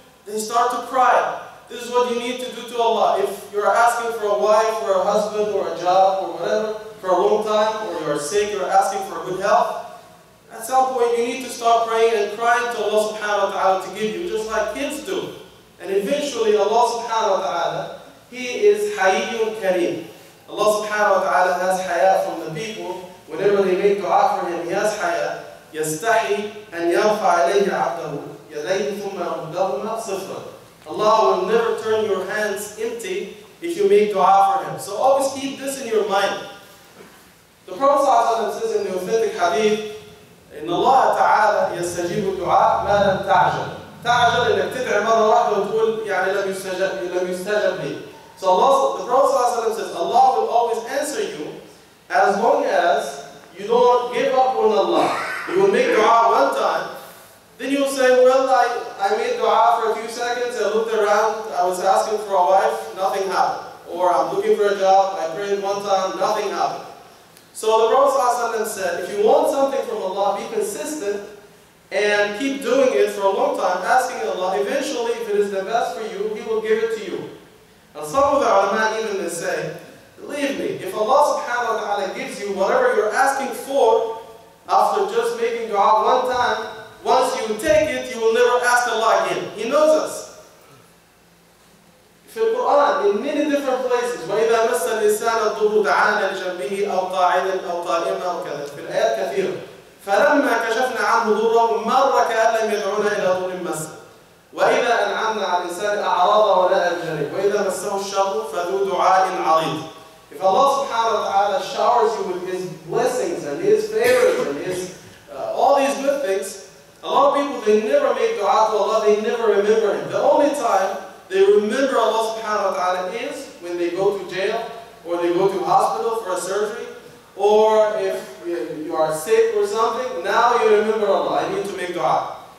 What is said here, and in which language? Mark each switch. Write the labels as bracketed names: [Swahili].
[English] They start to cry. This is what you need to do to Allah. If you're asking for a wife, or a husband, or a job, or whatever, for a long time, or you're sick, you're asking for good health, at some point you need to start praying and crying to Allah subhanahu wa ta'ala to give you, just like kids do. And eventually Allah subhanahu wa ta'ala, He is Hayyun Kareem. Allah subhanahu wa ta'ala has haya from the people. Whenever they make dua for Him, He has haya. [Arabic] يستحي أن يرفع إليه عبده يديه ثم يردهما صفرا. [English] Allah will never turn your hands empty if you make dua for Him. So always keep this in your mind. The Prophet ﷺ says in the authentic hadith, [Arabic] إن الله تعالى يستجيب الدعاء ما لم تعجل. تعجل إنك تدعي مرة واحدة وتقول يعني لم يستجب لي. [English] So Allah, the Prophet ﷺ says, Allah will always answer you as long as you don't give up on Allah. You will make dua one time, then you'll say, well, I made dua for a few seconds, I looked around, I was asking for a wife, nothing happened. Or I'm looking for a job, I prayed one time, nothing happened. So the Prophet ﷺ said, if you want something from Allah, be consistent and keep doing it for a long time, asking Allah. Eventually, if it is the best for you, He will give it to you. And some of the ulama even they say, believe me, if Allah subhanahu wa ta'ala gives you whatever you're asking for, after just making dua one time, once you take it, you will never ask Allah again. He knows us. [Arabic] في القرآن, [English] in many different places, [Arabic] وإذا مس الإنسان الضر دعانا لجنبه أو قاعدا أو قائما أو كذا, في الآيات كثيرة. فلما كشفنا عنه ضره مر كأن لم يدعونا إلى ضر مسه. وإذا أنعمنا على الإنسان أعرض ونأى بجانبه وإذا مسه الشر فذو دعاء عريض. [English] If Allah subhanahu wa ta'ala showers you with His blessings and His favors and His all these good things, a lot of people, they never make dua to Allah, they never remember Him. The only time they remember Allah subhanahu wa ta'ala is when they go to jail, or they go to hospital for a surgery, or if you are sick or something, now you remember Allah, I need to make dua.